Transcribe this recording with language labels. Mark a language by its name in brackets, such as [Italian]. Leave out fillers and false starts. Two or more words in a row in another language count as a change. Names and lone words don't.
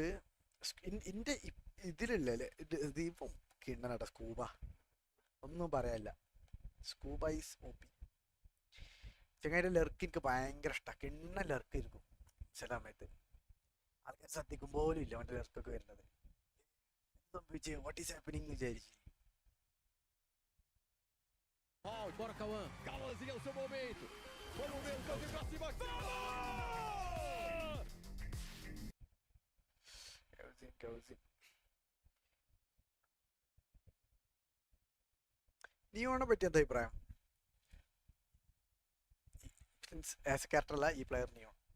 [Malayalam] എൻ്റെ ഇതിലല്ലേ ഇപ്പം കിണ്ണനാട്ടോ സ്കൂബ, ഒന്നും പറയാനില്ല. [English] സ്കൂബ ഈസ് OP. [Malayalam] ചങ്ങായിൻ്റെ ലെർക്ക് എനിക്ക് ഭയങ്കര ഇഷ്ടമാണ്. കിണ്ണ ലെർക്ക് ഇരിക്കും ചില സമയത്ത്. ആൾക്കാർ ശ്രദ്ധിക്കും പോലും ഇല്ല അവൻ്റെ ലെർക്കൊക്കെ വരുന്നത്. സംഭവിച്ചേ [English] what is happening [Malayalam] എന്ന് വിചാരിച്ചു. [Portuguese] Bora, Cauã. Cauãzinho é o seu momento. Vamos ver o toque pra cima. [Malayalam] നിയോണെ പറ്റി എന്താ അഭിപ്രായം? [English] as a character [Malayalam] അല്ല ഈ പ്ലെയർ നിയോ.